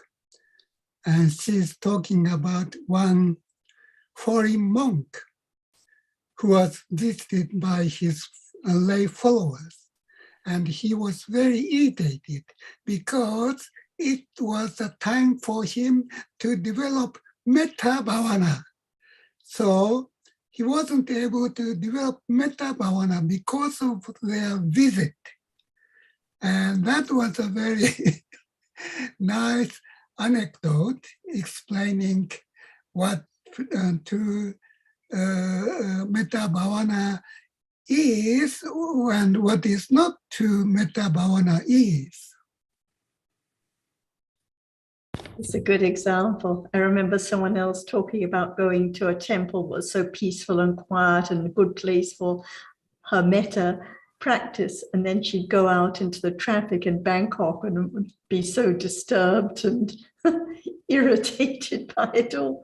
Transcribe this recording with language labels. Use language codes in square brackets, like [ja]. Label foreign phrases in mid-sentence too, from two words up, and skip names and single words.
[en] And she's talking about one foreign monk who was visited by his lay followers. And he was very irritated because it was a time for him to develop [pi] metta bhavana. [en] So he wasn't able to develop [pi] metta bhavana [en] because of their visit. And that was a very nice anecdote explaining what to [pi] metta bhavana [en] is and what is not to [pi] metta bhavana [en] is. It's a good example. I remember someone else talking about going to a temple that was so peaceful and quiet and a good place for her metta practice. And then she'd go out into the traffic in Bangkok and would be so disturbed and irritated by it all.